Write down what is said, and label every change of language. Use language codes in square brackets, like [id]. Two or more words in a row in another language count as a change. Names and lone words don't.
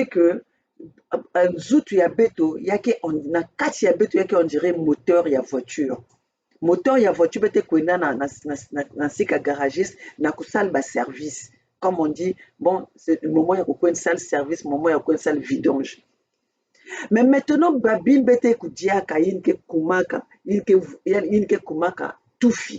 [ktu] que Zout ya beto yake na kati ya beto yake [fr] on dirait [ktu] moteur ya voiture. Moteur ya voiture bete kwenda na sika garagiste na kusala ba service. [fr] Comme on dit, bon, c'est le moment [ktu] ya kokwenda [fr] salle service, moment [ktu] ya kokwenda [fr] salle vidange. Mais maintenant [ktu] babin bete kudiaka yinke kumaka, yinke kumaka tufi.